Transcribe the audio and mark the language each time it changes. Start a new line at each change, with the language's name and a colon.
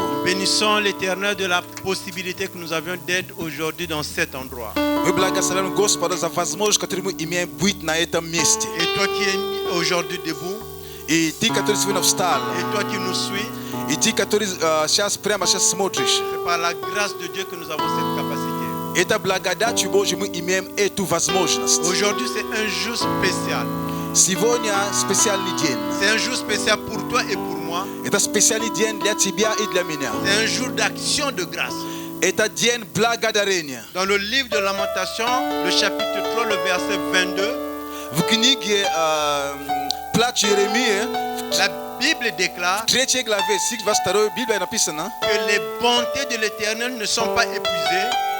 French: Nous bénissons l'Éternel de la possibilité que nous avions d'être aujourd'hui dans cet endroit.
Russian: Мы благословляем Господа за возможность, которую мы имеем быть на этом месте.
French: Et toi qui es aujourd'hui debout,
Russian: И ты, который сегодня встал,
French: et toi qui nous suis,
Russian: и ты, который сейчас прямо сейчас смотришь,
French: c'est par la grâce de Dieu que nous avons cette capacité.
Russian: это благодатью Божьей мы имеем эту возможность.
French: Aujourd'hui, c'est un jour spécial.
Russian: Сегодня специальный день.
French: C'est un jour spécial pour toi et pour moi.
Russian: Это специальный день для тебя и для меня.
French: C'est un jour d'action de grâce.
Russian: Это день благодарения.
French: Dans le livre de Lamentation, le chapitre 3, le verset 22,
Russian: В книге Плач Иеремии,
French: la Bible déclare
Russian: в 3 главе, стих 22, Библия написано,
French: que les bontés de l'Éternel ne sont pas épuisées.